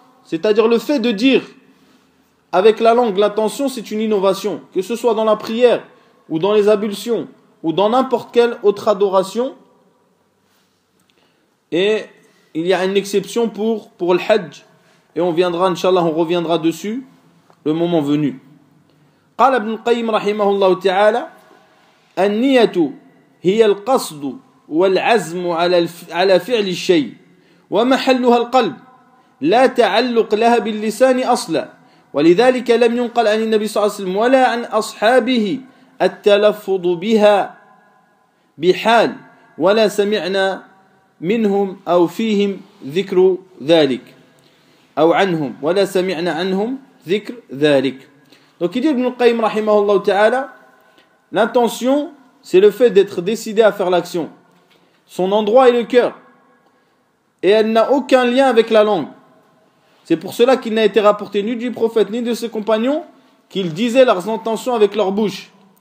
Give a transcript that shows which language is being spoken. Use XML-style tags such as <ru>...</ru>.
<fr>C'est-à-dire le fait de dire avec la langue, l'intention, c'est une innovation. Que ce soit dans la prière, ou dans les ablutions, ou dans n'importe quelle autre adoration. Et il y a une exception pour le hajj. Et on viendra, inshallah, on reviendra dessus le moment venu.</fr> <ar>قال ابن القيم رحمه الله تعالى النية هي القصد والعزم على فعل الشيء ومحلها القلب لا تعلق لها باللسان أصلا ولذلك لم ينقل عن النبي صلى الله عليه وسلم ولا عن أصحابه التلفظ بها بحال ولا سمعنا منهم أو فيهم ذكر ذلك أو عنهم ولا سمعنا عنهم ذكر ذلك.</ar> <fr>Donc il dit Ibn al-Qayyim rahimahullah ta'ala, l'intention c'est le fait d'être décidé à faire l'action. Son endroit est le cœur et elle n'a aucun lien avec la langue. C'est pour cela qu'il n'a été rapporté ni du prophète ni de ses compagnons qu'ils disaient leurs intentions avec leur bouche.</fr>